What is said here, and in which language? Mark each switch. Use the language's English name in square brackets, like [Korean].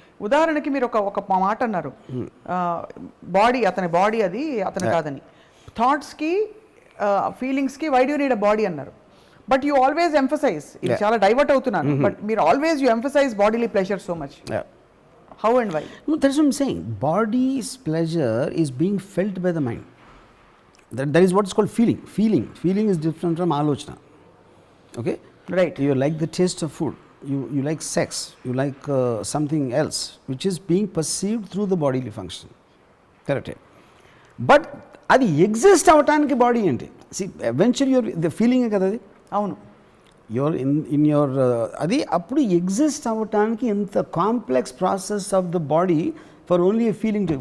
[Telugu] ఉదాహరణకి మీరు ఒక మాట అన్నారు, బాడీ అతని బాడీ, అది అతని కాదని. థాట్స్కి ఫీలింగ్స్కి [English] why do need a body [Telugu] అన్నారు. [English] but you always emphasize, [Telugu] ఇది చాలా డైవర్ట్ అవుతున్నాను, [English] But మీరు always you emphasize bodily pleasure so much. How and why? No, that's what I'm saying. Body's pleasure is being felt by the mind. That is what is called feeling. Feeling is different from alochana. Okay? Right. You like the taste of food. You like sex. You like something else, which is being perceived through the bodily function. Correct? [Telugu] But అది exist అవటానికి body ఏంటి? [English] See, eventually the feeling [Telugu] కదా అది. అవును. [English] your in your [Telugu] అది అప్పుడు exist అవ్వటానికి ఎంత [English] Complex process of the body for only a feeling.